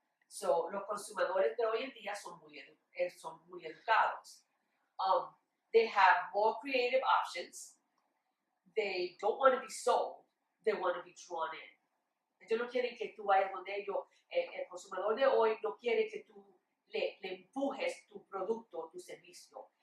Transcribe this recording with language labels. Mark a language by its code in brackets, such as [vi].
[es] So los consumidores de hoy en día son muy educados. [en] They have more creative options. They don't want to be sold. They want to be drawn in. [es] Ellos no quieren que tú vayas donde ellos. El consumidor de hoy no quiere que tú le empujes tu producto, tu servicio.